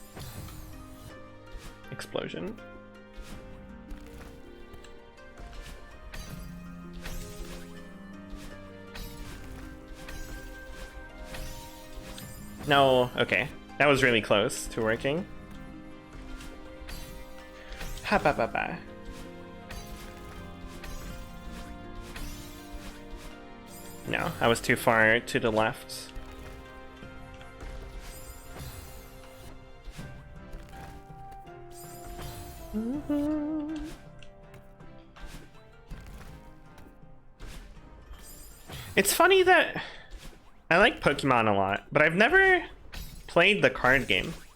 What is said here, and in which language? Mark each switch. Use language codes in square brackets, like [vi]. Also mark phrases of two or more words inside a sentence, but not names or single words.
[en] Explosion. No, okay. That was really close to working. Ha ba ba ba. No, I was too far to the left. It's funny that I like Pokemon a lot, but I've never played the card game.